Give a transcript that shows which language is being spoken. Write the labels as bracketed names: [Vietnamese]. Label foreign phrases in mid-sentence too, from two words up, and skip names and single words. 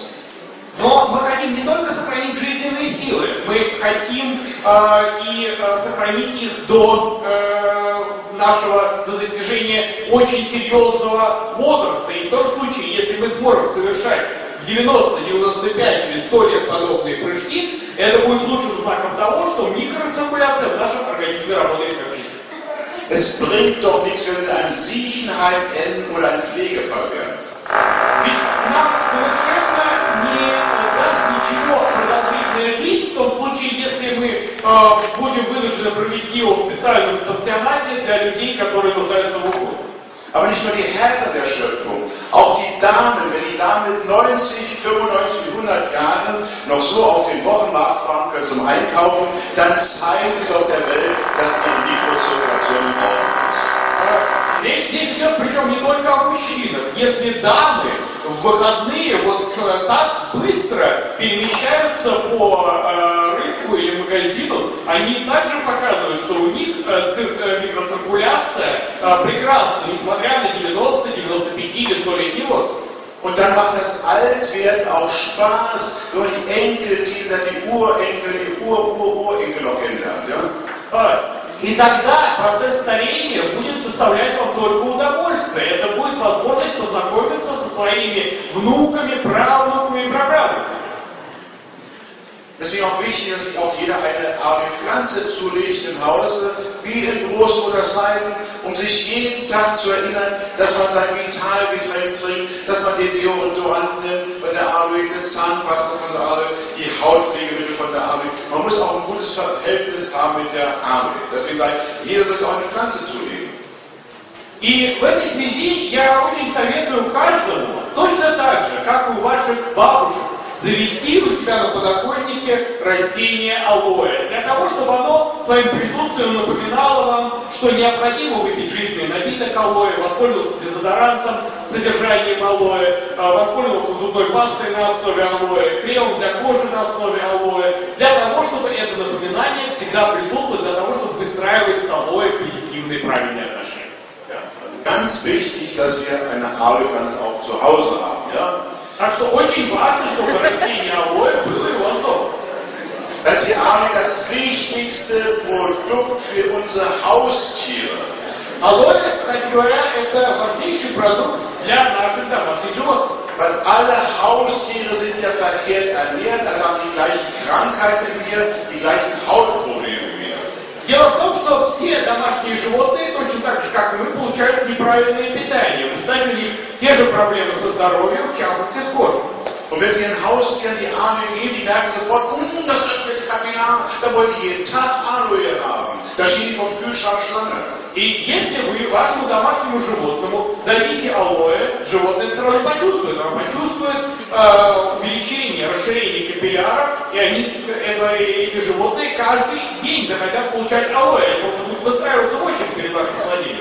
[Russian] Но мы хотим не только сохранить жизненные силы, мы хотим сохранить их до достижения очень серьезного возраста. И в том случае, если мы сможем совершать в 90, 95 или 100 лет подобные прыжки, это будет лучшим знаком того, что микроциркуляция в нашем организме работает как часы. [German] Es bringt doch nichts, wenn wir ein Siechenheim enden oder ein Pflegefall werden. [Russian] Ведь нам совершенно не даст ничего продолжительная жизнь, в том случае, если мы будем вынуждены провести его в специальном пансионате для людей, которые нуждаются в уходе. [German] Aber nicht nur die Herren der Schöpfung, auch die Damen, wenn die Damen mit 90, 95, 100 Jahren noch so auf den Wochenmarkt fahren können zum Einkaufen, dann zeigen sie doch der Welt, dass ihre Mikrozirkulation in Ordnung ist. [Russian] Речь здесь идет, причем не только о мужчинах. Если дамы в выходные вот так быстро перемещаются по рынку или магазину, они также показывают, что у них микроциркуляция прекрасна, несмотря на 90, 95 или 100-летний возраст. [German] Und dann macht das Altwerden auch Spaß, wenn man die Enkelkinder, die Urenkel, die Urenkel noch kennenlernt. Ja? [Russian] И тогда процесс старения будет доставлять вам только удовольствие. Это будет возможность познакомиться со своими внуками, правнуками и праправнуками. [German] Deswegen auch wichtig, dass sich auch jeder eine Pflanze zulegt im Hause, wie in Großmutterzeiten, um sich jeden Tag zu erinnern, dass man sein Vitalgetränk trinkt, dass man den Deodorant nimmt von der Aloe, die Zahnpasta von der Aloe, die Hautpflegemittel von der Aloe. Man muss auch ein gutes Verhältnis haben mit der Aloe. Deswegen sage ich, jeder soll sich auch eine Pflanze zulegen. [Russian] И в этой связи я очень советую каждому, точно так же, как у ваших бабушек, завести у себя на подоконнике растение алоэ, для того, чтобы оно своим присутствием напоминало вам, что необходимо выпить жизненный напиток алоэ, воспользоваться дезодорантом с содержанием алоэ, воспользоваться зубной пастой на основе алоэ, кремом для кожи на основе алоэ, для того, чтобы это напоминание всегда присутствовало, для того, чтобы выстраивать с алоэ позитивные правильные отношения. [German] Ganz wichtig, dass wir eine Aloe-Pflanze auch zu Hause haben. Ja? [Russian] Так что очень важно, чтобы растение алоэ было у вас дома. [German] Das ist die Aloe das wichtigste Produkt für unsere Haustiere. [Russian] Алоэ, кстати говоря, это важнейший продукт для наших домашних животных. [German] Weil alle Haustiere sind ja verkehrt ernährt, also haben die gleichen Krankheiten wie wir, die gleichen Hautprobleme wie wir. [Russian] Дело в том, что все домашние животные, точно так же, как и мы, получают неправильное питание. В результате у них те же проблемы со здоровьем, в частности с кожей. [German] Und wenn Sie Ihren Haustieren die Aloe geben, die merken sofort, das öffnet die Kapillar, da wollen die jeden Tag Aloe haben. Da stehen die vom Kühlschrank Schlange. [Russian] И если вы вашему домашнему животному дадите алоэ, животное все равно почувствует. Оно почувствует увеличение, расширение капилляров, и эти животные каждый день захотят получать алоэ. Они просто будут выстраиваться в очередь перед вашим холодильником.